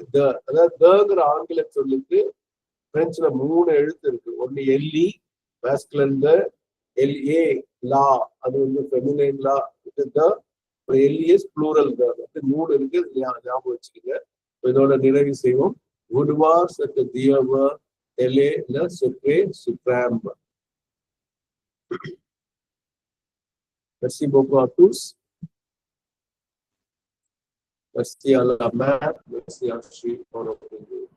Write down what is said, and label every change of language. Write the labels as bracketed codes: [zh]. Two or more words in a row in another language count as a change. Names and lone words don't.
[ta] த, அதாவது தங்கிற ஆங்கில சொல்லுக்கு பிரெஞ்சுல 3 எழுத்து இருக்கு. ஒன்னு எல்இ மாஸ்குலன், த, எல்ஏ லா அது வந்து ஃபெமினைன் லா, இது த, எல்இஎஸ் ப்ளூரல் த. 3 இருக்கு. ஞாபகம் வச்சுக்கோங்க. இதோட நிறைவு செய்வோம். [fr] Vouloir ce que Dieu veut, tel est le secret suprême. Merci beaucoup à tous. Merci à la mère, merci à Chi pour notre